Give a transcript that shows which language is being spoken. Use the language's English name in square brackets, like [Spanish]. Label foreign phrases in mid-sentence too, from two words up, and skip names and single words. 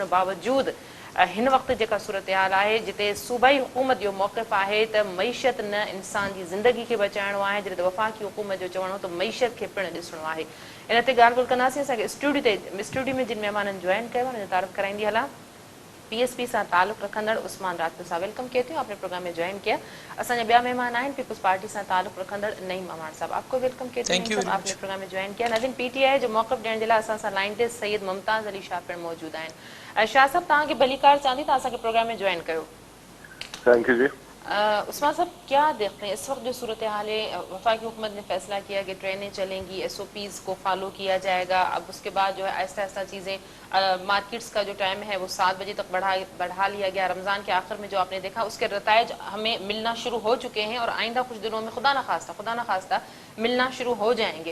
[Sindhi] उन बावजूदि हिन वक़्तु जेका सूरत हाल आहे जिते सूबाई हुकूमत जो मौक़िफ़ आहे त मईशत न इंसान जी ज़िंदगी खे बचाइणो आहे, जिते वफ़ाक़ी हुकूमत जो चवणो त मईशत खे पिणु ॾिसणो आहे। इन ते ॻाल्हि ॿोल्हि कंदासीं। असांखे स्टूडियो में जिन महिमाननि जॉइन कयो आहे हुन जो तारीफ़ कराईंदी हलां। PSP सां ताल्लुक़ रखंदड़ उस्मान राजपूत साहब, [Urdu] ویلکم کہتے ہو، آپ نے پروگرام میں جوائن کیا. [Sindhi] असांजा ॿिया महिमान आहिनि पीपल्स पार्टी सां ताल्लुक़ रखंदड़ नईम अमान साहब, [Urdu] آپ کو ویلکم کہتے ہیں، آپ نے پروگرام میں جوائن کیا. [Sindhi] नाज़रीन, PTI जो मौक़िफ़ ॾियण जे लाइ असां सां लाइन ते सैयद मुमताज़ अली शाह पिणु मौजूद आहिनि। शाह साहब, तव्हांखे भलीकार चांदी तव्हां असांखे प्रोग्राम में ज्वाइन कयो। [English] thank you जी। [Urdu] عثمان صاحب، کیا دیکھتے ہیں اس وقت جو صورتحال ہے? وفاقی حکومت نے فیصلہ کیا کہ ٹرینیں چلیں گی، SOPs کو فالو کیا جائے گا. اب اس کے بعد جو ہے آہستہ آہستہ چیزیں، مارکیٹس کا جو ٹائم ہے وہ 7 بجے تک بڑھا لیا گیا. رمضان کے آخر میں جو آپ نے دیکھا اس کے نتائج ہمیں ملنا شروع ہو چکے ہیں اور آئندہ کچھ دنوں میں خدا نہ خواستہ ملنا شروع ہو جائیں گے.